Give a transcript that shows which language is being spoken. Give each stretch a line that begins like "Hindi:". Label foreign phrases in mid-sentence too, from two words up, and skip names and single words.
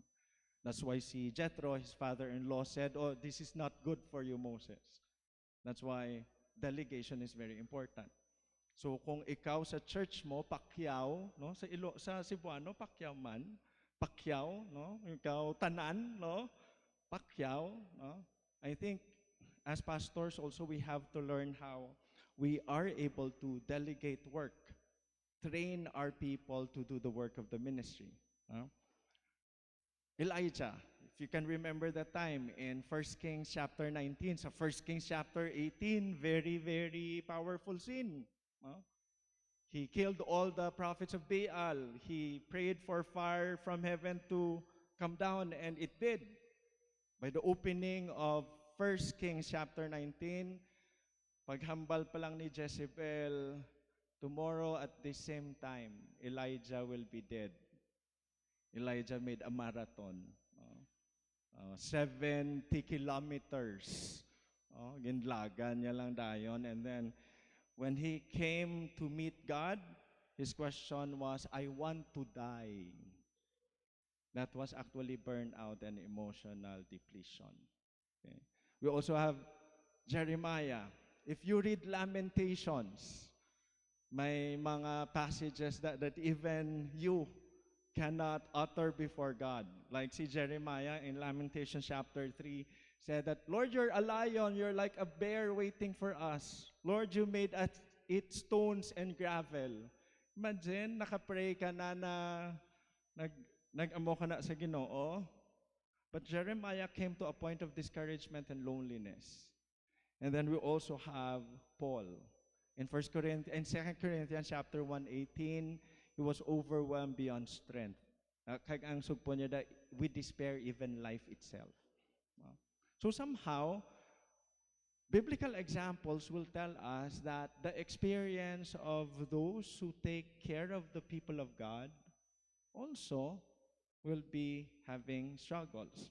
English: That's why si Jethro, his father-in-law, said, "Oh, this is not good for you, Moses." That's why delegation is very important.
Hiligaynon: So kung ikaw sa church mo, Pacquiao, no? Sa Cebuano, Pacquiao man, Pacquiao, no? Ikaw tanan, no? Pacquiao, no?
English: I think as pastors also we have to learn how we are able to delegate work, train our people to do the work of the ministry. Elijah, if you can remember that time in 1 Kings chapter 19, sa 1 Kings chapter 18, very, very powerful scene. He killed all the prophets of Baal. He prayed for fire from heaven to come down, and it did. By the opening of 1 Kings chapter 19,
Hiligaynon: paghambal pa lang ni
English: Jezebel, tomorrow at the same time, Elijah will be dead. Elijah made a marathon. 70 kilometers.
Hiligaynon: Ginlagan niya lang dayon.
English: And then, when he came to meet God, his question was, "I want to die." That was actually burnout and emotional depletion. Okay. We also have Jeremiah. If you read Lamentations,
Hiligaynon: may mga
English: passages that even you cannot utter before God. Like si Jeremiah in Lamentations chapter 3 said that, "Lord, you're a lion, you're like a bear waiting for us. Lord, you made us eat stones and gravel." Imagine,
Hiligaynon: nakapray ka na nag-amo ka na sa Ginoo.
English: But Jeremiah came to a point of discouragement and loneliness. And then we also have Paul. In 2 Corinthians chapter 1:18, he was overwhelmed beyond strength.
Hiligaynon: Kag ang sugpo niya
English: that with despair, even life itself. So somehow, biblical examples will tell us that the experience of those who take care of the people of God also will be having struggles.